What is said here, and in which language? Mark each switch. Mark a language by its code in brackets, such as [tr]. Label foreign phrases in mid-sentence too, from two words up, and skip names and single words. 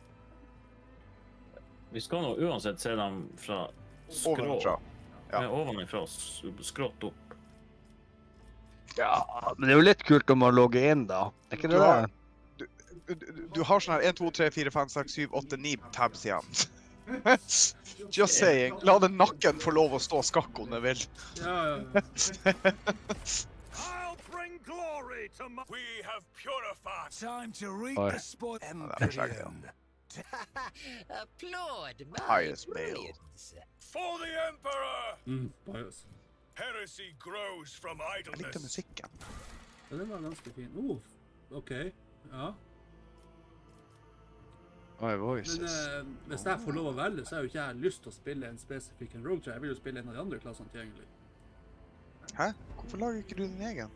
[no] Vi skal nå uansett se dem fra Ovenfra. Ja. Ovenfra, skrått opp. Ja, men det er jo litt kult om man logger inn, da. Er ikke det det? Du har sånn her 1, 2, 3, 4, 5, 6, 7, 8, 9 tabs igjen. [en] Just saying. [no] La den nakken få lov å stå skakk om den vil. Ja. [en] I'll bring glory to my... We have purified. Time to reap [no] Oi. [en] the sport. [no] det er skjegg, [en] Applaud my Highest male. brilliance. For the Emperor! Bias. Heresy grows from [no] Jeg likte [en] idleness. [no] musikken. Ja, den var ganske fin. Ok. Ja. Oi, Men [en] voices. [no] hvis jeg får lov å velge, så har jo ikke jeg lyst til å spille en spesifikk Rogue Trader. Jeg vil jo spille en av de andre klassene tilgjengelig. Hæ? Hvorfor lager ikke du din egen?